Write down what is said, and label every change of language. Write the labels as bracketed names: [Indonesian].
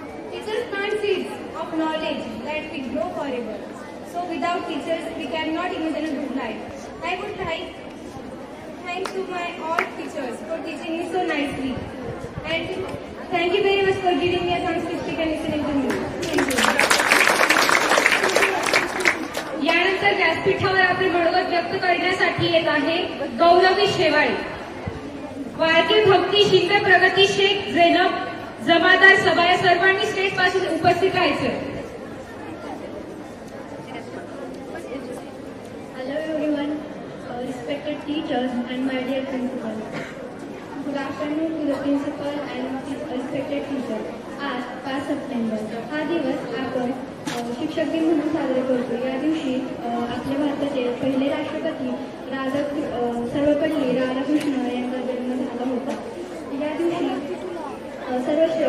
[English] Teachers plant seeds of knowledge that we grow forever. So without teachers, we cannot imagine a good life. I would like thank to my all teachers for teaching me so nicely. And thank you very much for giving me a chance to speak and listening to me. Thank you. [Marathi] यानंतर व्यासपीठावर आपले मनोगत व्यक्त करण्यासाठी येत आहे गौरवी शेवाळे. वारके भक्ती, शिंदे, प्रगती, शेख, झैनब, जमादार, सभा या सर्वांनी स्टेज पासून उपस्थित राहायचं. [English] Hello everyone, respected teachers and my dear principal. Good afternoon to the principal and respected teachers. [Marathi] आज 5 सप्टेंबर हा दिवस आपण शिक्षक दिन म्हणून साजरा करतो. या दिवशी आपल्या भारताचे पहिले राष्ट्रपती सर्वपल्ली राधाकृष्ण यांचा जन्म झाला होता. या दिवशी सर्व